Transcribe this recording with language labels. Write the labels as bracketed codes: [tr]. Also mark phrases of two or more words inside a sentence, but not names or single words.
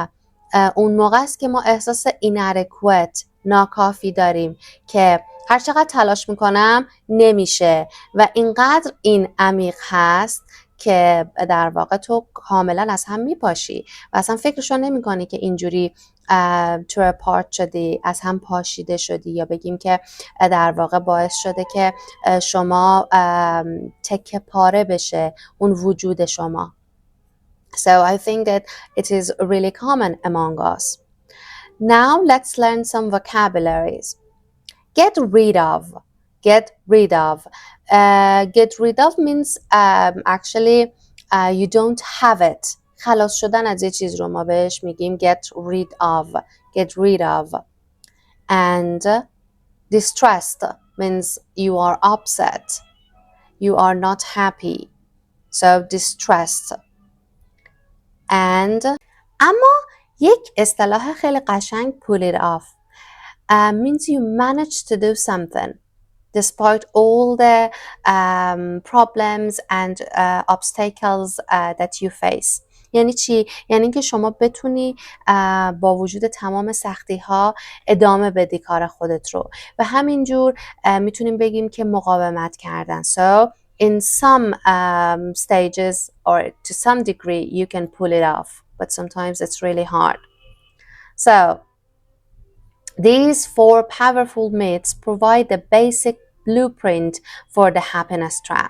[fa] اون موقع است که ما احساس inadequate، ناکافی داریم که هر چقدر تلاش میکنم نمیشه و اینقدر این عمیق هست که در واقع تو کاملا از هم میپاشی و اصلا فکرشو نمی کنی که اینجوری تو پارت شدی، از هم پاشیده شدی، یا بگیم که در واقع باعث شده که شما تکه پاره بشه اون وجود شما. [en] So I think that it is really common among us. Now let's learn some vocabularies. Get rid of. Get rid of. Get rid of means actually you don't have it. [fa] خلاص شدن از یه چیز رو ما بهش میگیم [en] get rid of. Get rid of. And distressed means you are upset. You are not happy. So distressed. And [fa] اما یک اصطلاح خیلی قشنگ [en] pull it off means you manage to do something despite all the problems and obstacles that you face. [fa] یعنی چی؟ یعنی که شما بتونی با وجود تمام سختی ها ادامه بدی کار خودت رو و همینجور میتونیم بگیم که مقاومت کردن. [en] So in some stages or to some degree you can pull it off, but sometimes it's really hard. So these four powerful myths provide the basic blueprint for the happiness trap.